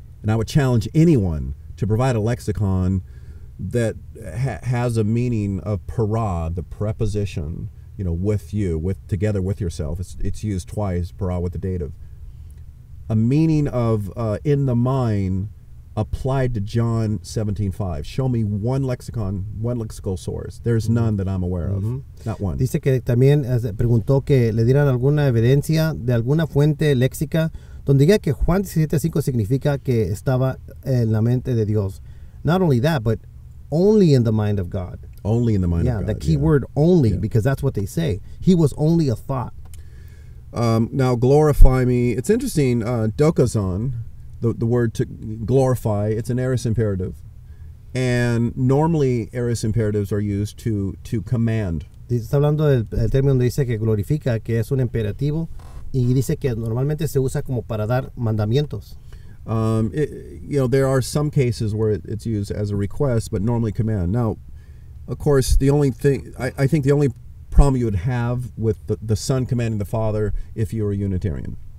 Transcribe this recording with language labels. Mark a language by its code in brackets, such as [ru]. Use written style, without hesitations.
[en] And I would challenge anyone to provide a lexicon that has a meaning of para, the preposition, with you, together with yourself. It's used twice, para with the dative. A meaning of in the mind applied to John 17:5. Show me one lexical source. There's none that I'm aware of. Not one. [es] Dice que también preguntó que le dieran alguna evidencia de alguna fuente léxica donde diga que Juan 17:5 significa que estaba en la mente de Dios. [en] Not only that, but only in the mind of God. Only in the mind of God. Yeah, the key word only, because that's what they say. He was only a thought. Now, glorify me. It's interesting, dokazon, the word to glorify, it's an aorist imperative. And normally aorist imperatives are used to command. [es] Está hablando del término donde dice que glorifica, que es un imperativo, y dice que normalmente se usa como para dar mandamientos. [en] There are some cases where it's used as a request, but normally command. Now, of course, the only thing, I think the only problem you would have with the Son commanding the Father if you were a Unitarian.